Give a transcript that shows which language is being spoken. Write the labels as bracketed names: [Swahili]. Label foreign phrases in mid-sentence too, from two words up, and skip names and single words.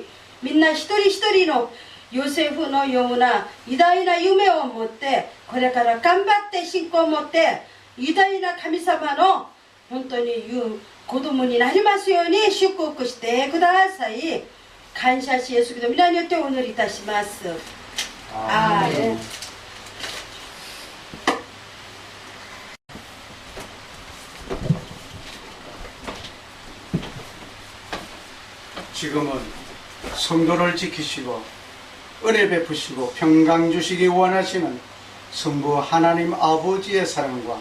[Japanese] みんな一人一人のヨセフのような偉大な夢を持ってこれから頑張って信仰を持って偉大な神様の本当に言う子供になりますように祝福してください。感謝しイエスキリストの皆によってお祈りいたします。アーメン。 [Korean] 지금은 성도를 지키시고 은혜 베푸시고 평강 주시기 원하시는 성부 하나님 아버지의 사랑과